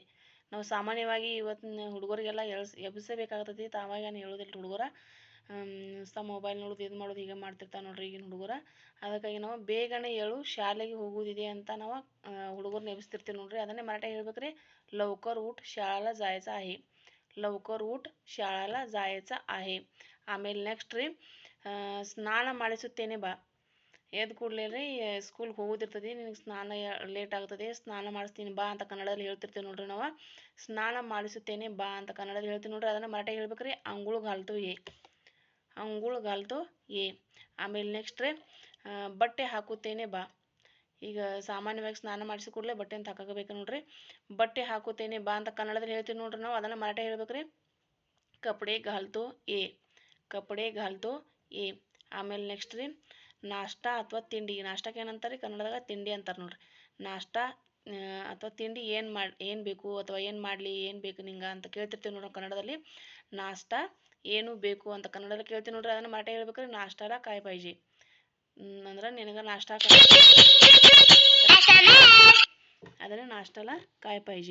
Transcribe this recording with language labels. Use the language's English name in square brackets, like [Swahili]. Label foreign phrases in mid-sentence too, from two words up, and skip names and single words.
[Kannada] ನಾವು ಸಾಮಾನ್ಯವಾಗಿ ಇವತ್ತಿನ ಹುಡುಗರಿಗೆಲ್ಲ ಎಬ್ಬಿಸಬೇಕಾಗ್ತದೆ, ತಾವಾಗೇನು ಹೇಳೋದಿಲ್ಲ ಹುಡುಗರ. ಮೊಬೈಲ್ ನೋಡೋದು ಇದು ಮಾಡೋದು ಹೀಗೆ ಮಾಡ್ತಿರ್ತಾವೆ ನೋಡ್ರಿ ಈಗಿನ ಹುಡುಗರ. ಅದಕ್ಕಾಗಿ ನಾವು ಬೇಗನೆ ಏಳು ಶಾಲೆಗೆ ಹೋಗುವುದಿದೆ ಅಂತ ನಾವು ಹುಡುಗರನ್ನ ಎಬ್ಬಿಸ್ತಿರ್ತೀವಿ ನೋಡ್ರಿ. ಅದನ್ನೇ ಮರಾಠಿ ಹೇಳ್ಬೇಕ್ರಿ, [Marathi] लवकर उठ शाळेला जायचं आहे. लवकर उठ शाळेला जायचं आहे. [Kannada] ಆಮೇಲೆ ನೆಕ್ಸ್ಟ್ ರೀ ಸ್ನಾನ ಮಾಡಿಸುತ್ತೇನೆ ಬಾ. ಎದ್ದು ಕೂಡಲೇ ರೀ ಸ್ಕೂಲ್ಗೆ ಹೋಗೋದಿರ್ತದೆ, ನಿನಗೆ ಸ್ನಾನ ಲೇಟ್ ಆಗ್ತದೆ, ಸ್ನಾನ ಮಾಡಿಸ್ತೀನಿ ಬಾ ಅಂತ ಕನ್ನಡದಲ್ಲಿ ಹೇಳ್ತಿರ್ತೀವಿ ನೋಡ್ರಿ ನಾವು. ಸ್ನಾನ ಮಾಡಿಸುತ್ತೇನೆ ಬಾ ಅಂತ ಕನ್ನಡದಲ್ಲಿ ಹೇಳ್ತೀವಿ ನೋಡ್ರಿ. ಅದನ್ನು ಮರಾಠಿ ಹೇಳ್ಬೇಕ್ರಿ, [Marathi] अंघोळ घालतो ये. अंघोळ घालतो ये. [Kannada] ಆಮೇಲೆ ನೆಕ್ಸ್ಟ್ ರೀ ಬಟ್ಟೆ ಹಾಕುತ್ತೇನೆ ಬಾ. ಈಗ ಸಾಮಾನ್ಯವಾಗಿ ಸ್ನಾನ ಮಾಡಿಸಿ ಕೂಡಲೇ ಬಟ್ಟೆ ಅಂತ ಹಾಕಬೇಕು ನೋಡ್ರಿ. ಬಟ್ಟೆ ಹಾಕುತ್ತೇನೆ ಬಾ ಅಂತ ಕನ್ನಡದಲ್ಲಿ ಹೇಳ್ತೀವಿ ನೋಡ್ರಿ ನಾವು. ಅದನ್ನು ಮರಾಠಿ ಹೇಳ್ಬೇಕ್ರಿ, [Marathi] कपडे घालतो ये. कपडे घालतो ये. [Kannada] ಆಮೇಲೆ ನೆಕ್ಸ್ಟ್ ರೀ ನಾಷ್ಟಾ ಅಥವಾ ತಿಂಡಿ. ನಾಷ್ಟಕ್ಕೆ ಏನಂತಾರೆ ಕನ್ನಡದಾಗ ತಿಂಡಿ ಅಂತಾರೆ ನೋಡ್ರಿ. ನಾಷ್ಟಾ ಅಥವಾ ತಿಂಡಿ ಏನು ಬೇಕು ಅಥವಾ ಏನು ಮಾಡಲಿ, ಏನು ಬೇಕು ನಿಂಗೆ ಅಂತ ಕೇಳ್ತಿರ್ತೀವಿ ನೋಡ್ರಿ ಕನ್ನಡದಲ್ಲಿ. ನಾಷ್ಟಾ ಏನು ಬೇಕು ಅಂತ ಕನ್ನಡದಲ್ಲಿ ಕೇಳ್ತೀವಿ ನೋಡ್ರಿ. ಅದನ್ನು ಮರಾಠಿ ಹೇಳ್ಬೇಕ್ರಿ, [Marathi] नाश्त्याला काय पाहिजे. [Kannada] ಅಂದ್ರೆ ನಿನಗೆ ನಾಷ್ಟಾ ಅದನ್ನು [Marathi] नाश्त्याला काय पाहिजे.